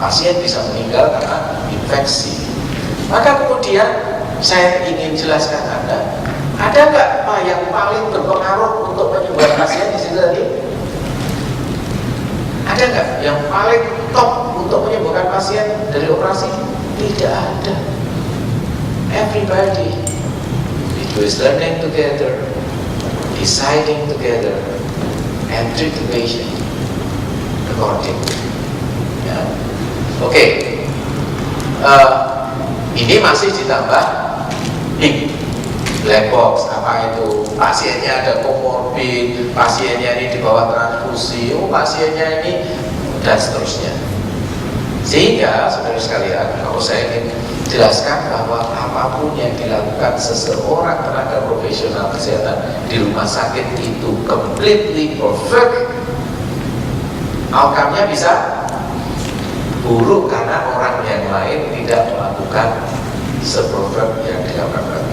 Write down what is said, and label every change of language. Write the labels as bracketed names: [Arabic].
[Indonesian] Pasien bisa meninggal karena infeksi. Maka kemudian saya ingin jelaskan Anda, ada nggak Pak yang paling berpengaruh untuk penyembuhan pasien di sini tadi? Ada nggak yang paling top untuk menyembuhkan pasien dari operasi? Tidak ada. [English] Everybody, it was learning together, deciding together, and treat the patient according. [Indonesian] Ya. Oke. Ini masih ditambah black box. Apa itu? Pasiennya ada komorbid, pasiennya ini di bawah transfusi, pasiennya ini, dan seterusnya. Sehingga saudara sekalian, kalau saya ingin jelaskan bahwa apapun yang dilakukan seseorang tenaga profesional kesehatan di rumah sakit itu [English] completely perfect, [Indonesian] outcome-nya bisa buruk karena orang yang lain tidak melakukan seperfect yang dilakukan.